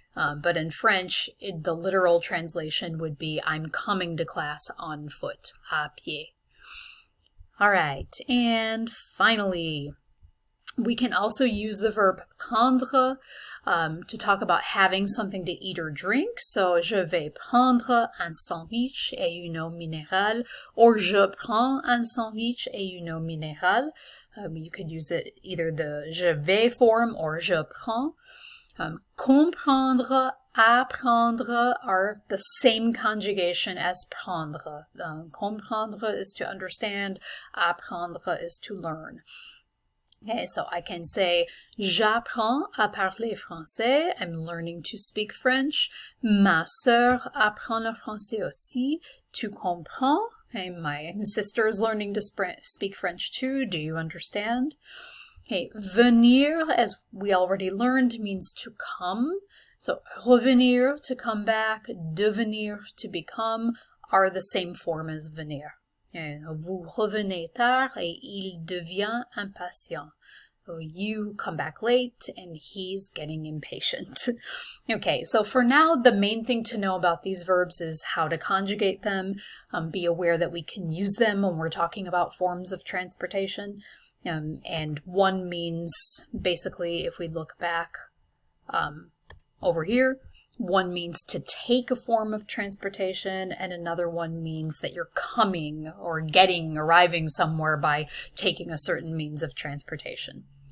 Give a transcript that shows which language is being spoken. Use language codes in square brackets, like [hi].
[en] But in French, the literal translation would be I'm coming to class on foot, [fr] à pied. [en] All right, and finally, We can also use the verb prendre to talk about having something to eat or drink. [fr] So, je vais prendre un sandwich et une eau minérale, or je prends un sandwich et une eau minérale. [en] You could use it either the je vais form or je prends. Comprendre, apprendre are the same conjugation as prendre. Comprendre is to understand, apprendre is to learn. Okay, so I can say, [fr] j'apprends à parler français. [en] I'm learning to speak French. [fr] Ma sœur apprend le français aussi. Tu comprends? [en] Okay, my sister is learning to speak French too. Do you understand? Okay, venir, as we already learned, means to come. So revenir, to come back, devenir, to become, are the same form as venir. [fr] Vous revenez tard et il devient impatient. [en] So you come back late and he's getting impatient. Okay, so for now, the main thing to know about these verbs is how to conjugate them. Be aware that we can use them when we're talking about forms of transportation. And one means, basically, if we look back over here, one means to take a form of transportation, and another one means that you're coming or arriving somewhere by taking a certain means of transportation.